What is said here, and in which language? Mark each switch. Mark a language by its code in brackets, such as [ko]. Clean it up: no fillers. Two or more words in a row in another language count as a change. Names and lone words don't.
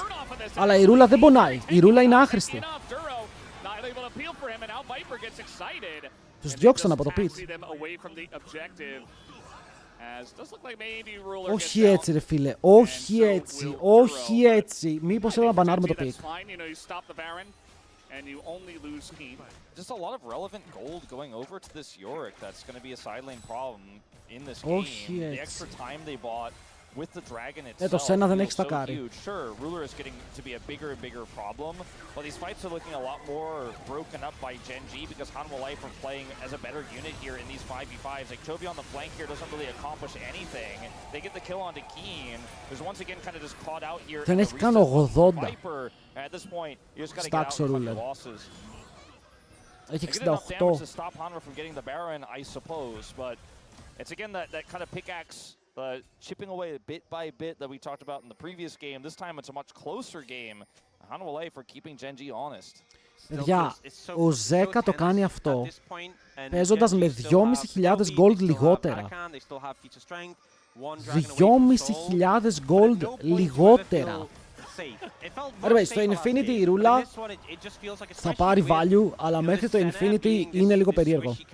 [el] Αλλά η Ρούλα δεν πονάει. Η Ρούλα είναι άχρηστη. Τους διώξαν από το pit. Όχι έτσι ρε φίλε, όχι έτσι, όχι έτσι. Μήπως έλα να μπανάρουμε το pick. [en] And you only lose Keen. Just a lot of relevant gold going over to this Yorick. That's going to be a side lane problem in this game. The extra time they bought with the dragon itself [el] Το Σένα δεν έχει [en] feels so [el] στακάρει. [en] huge. Sure, Ruler is getting to be a bigger and bigger problem, but these fights are looking a lot more broken up by Gen.G because Hanwha Life are playing as a better unit here in these 5v5s. Like Toby on the flank here doesn't really accomplish anything. They get the kill onto Keen. There's once again kind of just caught out here. [el] Δεν έχει καν 80. [en] At this point, you just got to get out and cut your losses. [el] Έχει [en] They get enough damage [el] 68. [en] Oh. to stop Hanwha from getting the Baron, I suppose, but it's again that kind of pickaxe chipping away bit by bit that we talked about in the previous game. This time it's a much closer game. Hanwha Life are keeping Gen.G honest. [el] Παιδιά, ο Ζέκα το κάνει αυτό παίζοντας με 2.500 gold λιγότερα. 2.500 gold λιγότερα. Anyway, στο Infinity η Ρούλα θα πάρει value, αλλά μέχρι το Infinity είναι λίγο περίεργο.